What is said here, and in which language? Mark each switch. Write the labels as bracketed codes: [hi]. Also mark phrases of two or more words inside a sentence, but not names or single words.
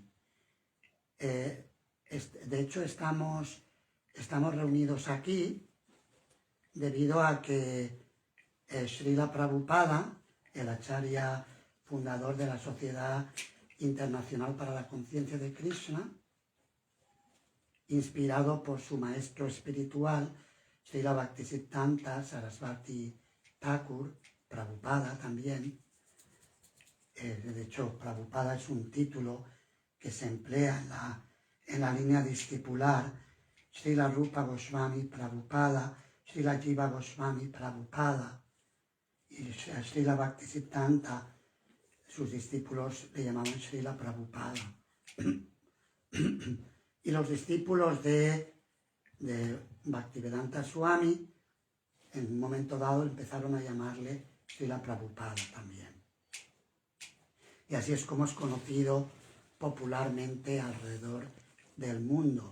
[es] De hecho, estamos reunidos aquí debido a que Srila Prabhupada, el acharya fundador de la Sociedad Internacional para la Conciencia de Krishna, inspirado por su maestro espiritual, Srila Bhaktisiddhanta Sarasvati Thakur, Prabhupada también. De hecho, Prabhupada es un título que se emplea en la línea discipular. Srila Rupa Goswami Prabhupada, Srila Jiva Goswami Prabhupada y Srila Bhaktisiddhanta, sus discípulos le llamaban Srila Prabhupada. Y los discípulos de Bhaktivedanta Swami, en un momento dado empezaron a llamarle Srila Prabhupada también. Y así es como es conocido popularmente alrededor del mundo.